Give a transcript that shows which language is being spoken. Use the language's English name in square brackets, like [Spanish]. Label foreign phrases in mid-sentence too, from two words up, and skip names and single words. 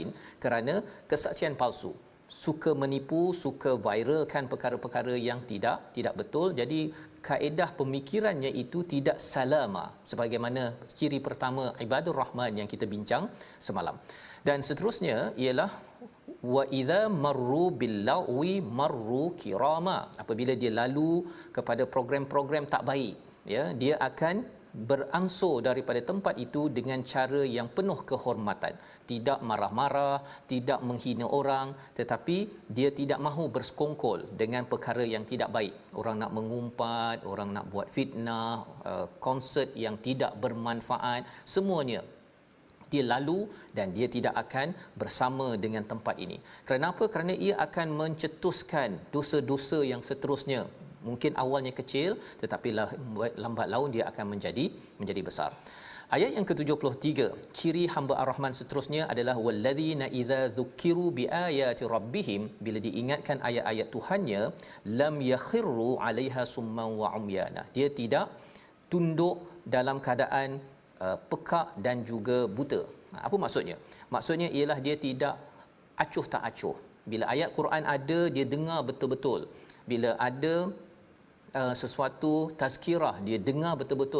[Malay] Kerana kesaksian palsu, suka menipu, suka viralkan perkara-perkara yang tidak betul. Jadi kaedah pemikirannya itu tidak salama, sebagaimana ciri pertama [Arabic] عباد الرحمن [Malay] yang kita bincang semalam. Dan seterusnya ialah [Arabic] وإذا مروا باللغو مروا كراما, [Malay] apabila dia lalu kepada program-program tak baik, ya, dia akan beransur daripada tempat itu dengan cara yang penuh kehormatan, tidak marah-marah, tidak menghina orang, tetapi dia tidak mahu bersekongkol dengan perkara yang tidak baik. Orang nak mengumpat, orang nak buat fitnah, konsert yang tidak bermanfaat, semuanya dia lalu dan dia tidak akan bersama dengan tempat ini. Kenapa? Kerana ia akan mencetuskan dosa-dosa yang seterusnya. Mungkin awalnya kecil, tetapi lambat laun dia akan menjadi besar. Ayat yang ke-73, ciri hamba Ar-Rahman seterusnya adalah [Arabic] والذين إذا ذكروا بآيات ربهم, [Malay] bila diingatkan ayat-ayat Tuhannya, [Arabic] لم يخروا عليها صما وعميانا. [Malay] Dia tidak tunduk dalam keadaan pekak dan juga buta. Apa maksudnya? Maksudnya ialah dia tidak acuh tak acuh. Bila ayat Quran ada, dia dengar betul-betul. Bila ada sesuatu tazkirah, dia dengar betul-betul.